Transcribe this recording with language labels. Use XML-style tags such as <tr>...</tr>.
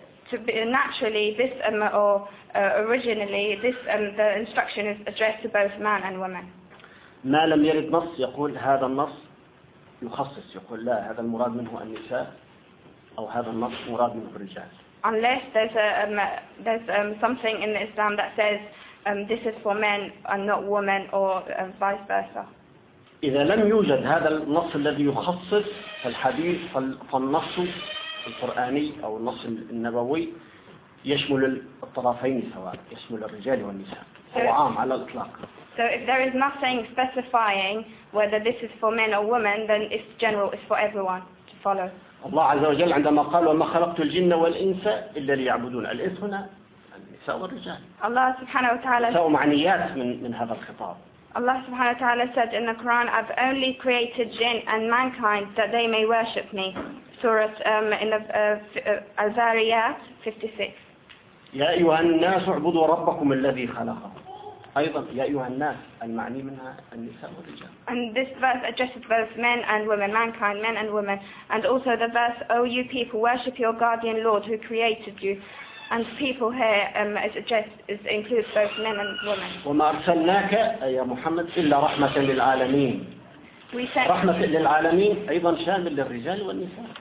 <en>Naturally, this originally, this the instruction is addressed to both man and woman.</en> <ar>ما لم يرد نص يقول هذا النص يخصص يقول لا هذا المراد منه النساء أو هذا النص مراد منه الرجال.</ar> <en>Unless there's something in Islam that says this is for men and not women, or vice versa.</en> <ar>إذا لم يوجد هذا النص الذي يخصص فالحديث فالنص القرآني أو النص النبوي يشمل الطرفين سواء يشمل الرجال والنساء وعام على الإطلاق.</ar> <en>So if there is nothing specifying whether this is for men or women, then it's general, it's for everyone to follow.</en> <ar>الله عز وجل عندما قال وما خلقت الجن والإنس إلا ليعبدون الإنس هنا النساء والرجال. الله سبحانه وتعالى. سواء معنيات من هذا الخطاب.</ar> <en>Allah subhanahu wa ta'ala said in the Quran, I've only created jinn and mankind that they may worship me. Surah in the Al-Zariyat 56.</en> <ar>يا أيها الناس اعبدوا ربكم الذي خلقكم. أيضا يا أيها الناس المعني منها النساء والرجال.</ar> <en>And this verse addresses both men and women, mankind, men and women. And also the verse, O you people, worship your guardian Lord who created you. And people here, as it just is, includes both men and women.</en> <ar>وما أرسلناك يا محمد إلا رحمة للعالمين.</ar> <en>We sent</en> <ar>رحمة للعالمين أيضا شامل للرجال والنساء.</ar>